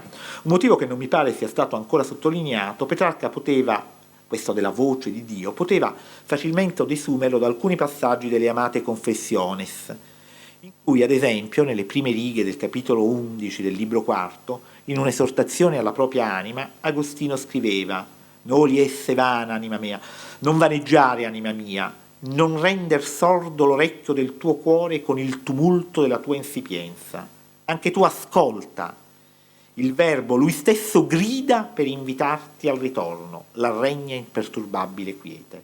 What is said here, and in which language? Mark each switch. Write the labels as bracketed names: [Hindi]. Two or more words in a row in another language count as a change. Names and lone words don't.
[Italian] Un motivo che non mi pare sia stato ancora sottolineato: Petrarca poteva, questo della voce di Dio, poteva facilmente desumerlo da alcuni passaggi delle amate Confessiones, in cui ad esempio nelle prime righe del capitolo 11 del libro quarto, in un'esortazione alla propria anima, Agostino scriveva: [Latin] «Noli esse vana, [Italian] anima mia, non vaneggiare, anima mia, non render sordo l'orecchio del tuo cuore con il tumulto della tua insipienza. Anche tu ascolta. Il verbo, lui stesso grida per invitarti al ritorno, la regna imperturbabile quiete».